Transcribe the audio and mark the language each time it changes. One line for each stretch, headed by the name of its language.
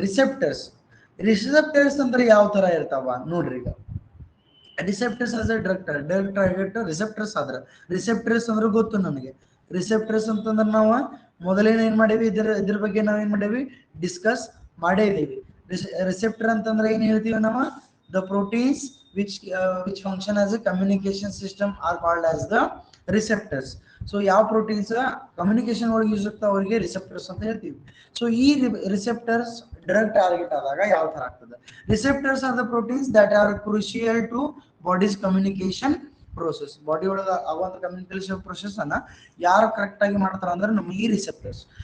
Kannada: Receptors ಅಂದ್ರೆ ಯಾವ ತರ ಇರ್ತಾವ ನೋಡ್ರಿ. ಈಗ
English: receptors as a drug target
Kannada: receptors ಅಂದ್ರೆ ಗೊತ್ತು ನನಗೆ. ರಿಸೆಪ್ಟರ್ಸ್ ಅಂತಂದ್ರೆ ನಾವು ಮೊದಲೇನ ಏನ್ ಮಾಡೇವಿ, ಇದ್ರ ಬಗ್ಗೆ ನಾವೇನ್ ಮಾಡೇವಿ, ಡಿಸ್ಕಸ್ ಮಾಡೇ ಇದೀವಿ. ರಿಸೆಪ್ಟರ್ ಅಂತಂದ್ರೆ ಏನ್ ಹೇಳ್ತೀವಿ ನಾವು,
English: the proteins which function as a communication system are called as the receptors.
Kannada: So ಯಾವ ಪ್ರೋಟೀನ್ಸ್ ಕಮ್ಯುನಿಕೇಶನ್ ಒಳಗೆ ಯೂಸ್ ಆಗ್ತಾವ ಅವರಿಗೆ ರಿಸೆಪ್ಟರ್ಸ್ ಅಂತ ಹೇಳ್ತೀವಿ. ಸೊ ಈ ರಿಸೆಪ್ಟರ್ಸ್ ಡ್ರಗ್ ಟಾರ್ಗೆಟ್ ಆದಾಗ ಯಾವ ತರ ಆಗ್ತದೆ,
English: Receptors are the proteins that are crucial to body's communication process.
Kannada: Body ಒಳಗೆ ಆಗುವಂತ ಕಮ್ಯುನಿಕೇಶನ್ ಪ್ರೋಸೆಸ್ ಅನ್ನ ಯಾರು ಕರೆಕ್ಟ್ ಆಗಿ ಮಾಡ್ತಾರ ಅಂದ್ರೆ ನಮ್ಮ ಈ ರಿಸೆಪ್ಟರ್ಸ್.